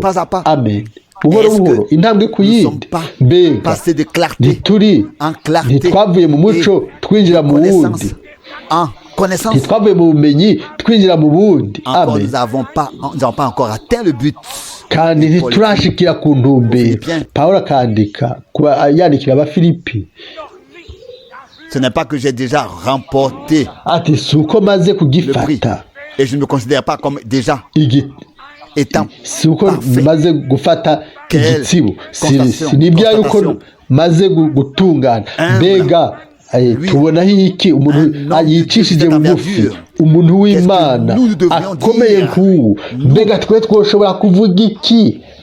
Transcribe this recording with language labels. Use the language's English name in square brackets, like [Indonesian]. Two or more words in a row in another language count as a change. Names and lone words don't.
[Rundi] Amen. buhoro buhoro intambwe ku yindi mbega ntitwavuye mu muco twinjira mu wundi ntitwavuye mu bumenyi twinjira mu bundi. Amen. kandi ntiturashikira ku ntumbero. Pawulo akandika yandikira Abafilipi [French] ce n'est pas que j'ai déjà remporté [Rundi] ati suko maze kugifata [French] et je ne me considère pas comme déjà [Rundi] si uko maze gufata igitsibo sinibya yuko maze gutungana mbega tubonaho iki umuntu yicishije bugufi umuntu w'Imana akomeye nk'uwo mbega twe twoshobora kuvuga iki